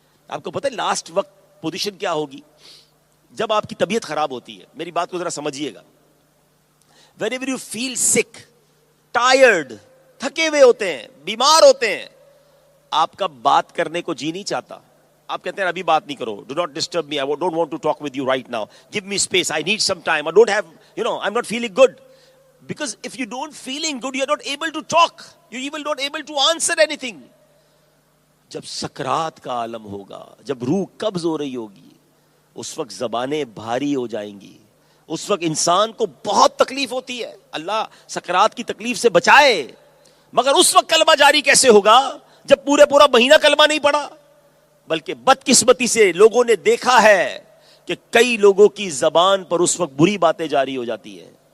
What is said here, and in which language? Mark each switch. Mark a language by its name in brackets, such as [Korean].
[Urdu] آپ کو پتہ ہے لاسٹ وقت پوزیشن کیا ہوگی؟ جب آپ کی طبیعت خراب ہوتی ہے. میری بات کو ذرا سمجھیے گا. [English] whenever you feel sick, tired, [Urdu] تھکے ہوئے ہوتے ہیں, بیمار ہوتے ہیں, آپ کا بات کرنے کو جی نہیں چاہتا. آپ کہتے ہیں ابھی بات نہیں کرو, [English] do not disturb me, I don't want to talk with you right now, give me space, I need some time, I don't have, I'm not feeling good. Because if you don't feeling good, you are not able to talk, you even not able to answer anything. [Urdu] جب سکرات کا عالم ہوگا, جب روح قبض ہو رہی ہوگی, اس وقت زبانیں بھاری ہو جائیں گی, اس وقت انسان کو بہت تکلیف ہوتی ہے. اللہ سکرات کی تکلیف سے بچائے. مگر اس وقت کلمہ جاری کیسے ہوگا جب پورا مہینہ کلمہ نہیں پڑھا؟ بلکہ بدقسمتی سے لوگوں نے دیکھا ہے کہ کئی لوگوں کی زبان پر اس وقت بری باتیں جاری ہو جاتی ہیں.